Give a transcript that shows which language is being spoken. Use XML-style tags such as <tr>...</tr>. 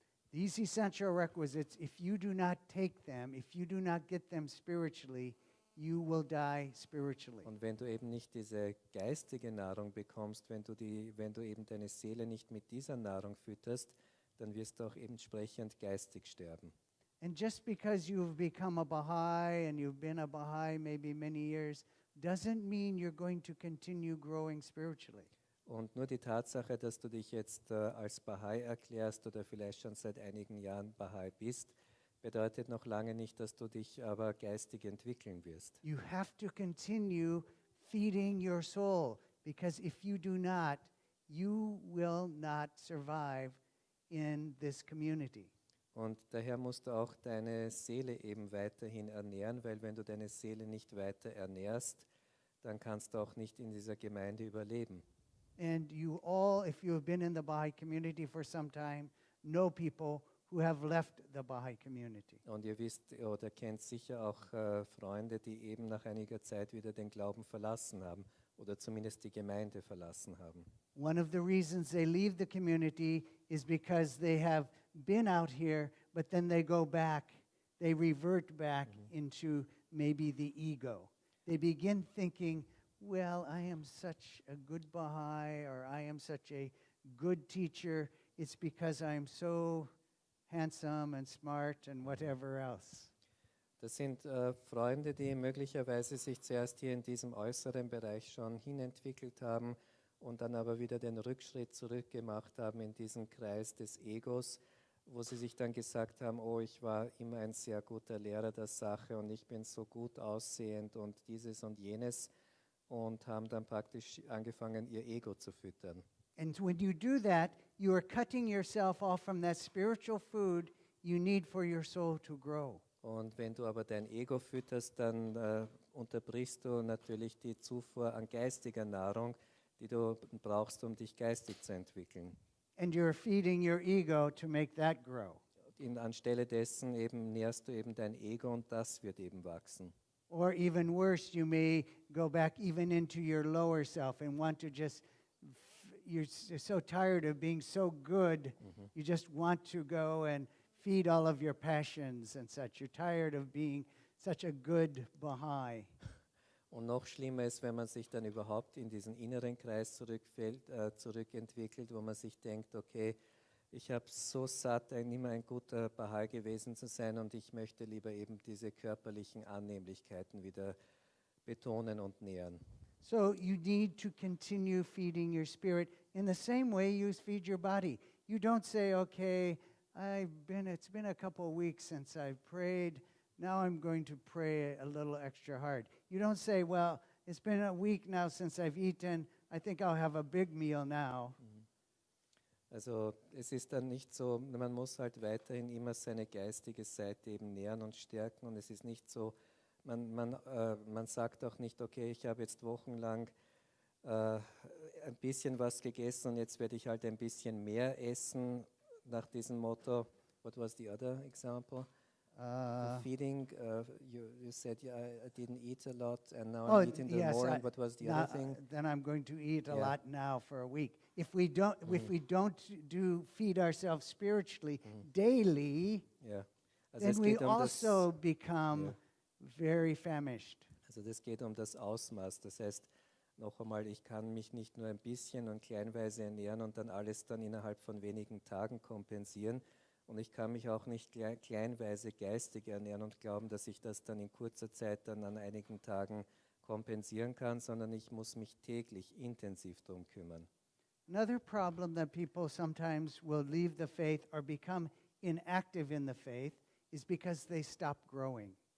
<en>These essential requisites, if you do not take them, if you do not get them spiritually, you will die spiritually.</en> <de>Und wenn du eben nicht diese geistige Nahrung bekommst, wenn du eben deine Seele nicht mit dieser Nahrung fütterst, dann wirst du auch entsprechend geistig sterben.</de> <en>And just because you've become a Baha'i and you've been a Baha'i maybe many years, doesn't mean you're going to continue growing spiritually.</en> <de>Und nur die Tatsache, dass du dich jetzt als Baha'i erklärst oder vielleicht schon seit einigen Jahren Baha'i bist, bedeutet noch lange nicht, dass du dich aber geistig entwickeln wirst.</de> <en>You have to continue feeding your soul, because if you do not, you will not survive in this community.</en> <de>Und daher musst du auch deine Seele eben weiterhin ernähren, weil wenn du deine Seele nicht weiter ernährst, dann kannst du auch nicht in dieser Gemeinde überleben.</de> <en>And you all, if you have been in the Baha'i community for some time, know people who have left the Baha'i community.</en> <de>Und ihr wisst oder kennt sicher auch Freunde, die eben nach einiger Zeit wieder den Glauben verlassen haben oder zumindest die Gemeinde verlassen haben.</de> <en>One of the reasons they leave the community is because they have been out here, but then they go back, they revert back into maybe the ego. They begin thinking, well, I am such a good Baha'i, or I am such a good teacher. It's because I'm so handsome and smart and whatever else.</en> <de>Das sind Freunde, die möglicherweise sich zuerst hier in diesem äußeren Bereich schon hinentwickelt haben und dann aber wieder den Rückschritt zurückgemacht haben in diesen Kreis des Egos, wo sie sich dann gesagt haben, oh, ich war immer ein sehr guter Lehrer der Sache und ich bin so gut aussehend und dieses und jenes, und haben dann praktisch angefangen, ihr Ego zu füttern.</de> <en>And when you do that, you are cutting yourself off from that spiritual food you need for your soul to grow.</en> <de>Und wenn du aber dein Ego fütterst, dann unterbrichst du natürlich die Zufuhr an geistiger Nahrung, die du brauchst, um dich geistig zu entwickeln.</de> <en>And you're feeding your ego to make that grow.</en> <de>Anstelle dessen eben nährst du eben dein Ego und das wird eben wachsen.</de> <en>Or even worse, you may go back even into your lower self and want to just, you're so tired of being so good, you just want to go and feed all of your passions and such. You're tired of being such a good Baha'i.</en> <de>Und noch schlimmer ist, wenn man sich dann überhaupt in diesen inneren Kreis zurückentwickelt, wo man sich denkt, okay, ich habe so satt, immer ein guter Baha'i gewesen zu sein und ich möchte lieber eben diese körperlichen Annehmlichkeiten wieder betonen und nähern.</de> <en>So you need to continue feeding your spirit in the same way you feed your body. You don't say, okay, it's been a couple of weeks since I've prayed. Now I'm going to pray a little extra hard. You don't say, well, it's been a week now since I've eaten. I think I'll have a big meal now.</en> <de>Also es ist dann nicht so, man muss halt weiterhin immer seine geistige Seite eben nähren und stärken, und es ist nicht so, man sagt auch nicht, okay, ich habe jetzt wochenlang ein bisschen was gegessen und jetzt werde ich halt ein bisschen mehr essen, nach diesem Motto.</de> <en>What was the other example? Feeding, you said, yeah, I didn't eat a lot and now I'm eating the more. And what was the other thing? Then I'm going to eat a lot now for a week. If we don't feed ourselves spiritually daily,</en> <de>Also</de> <en>then we also become very famished.</en> <de>Also das geht um das Ausmaß. Das heißt, noch einmal, ich kann mich nicht nur ein bisschen und kleinweise ernähren und dann alles dann innerhalb von wenigen Tagen kompensieren. Und ich kann mich auch nicht kleinweise geistig ernähren und glauben, dass ich das dann in kurzer Zeit dann an einigen Tagen kompensieren kann, sondern ich muss mich täglich intensiv darum kümmern.</de> <en>Another problem that people sometimes will leave the faith or become inactive in the faith is because they stop growing.</en>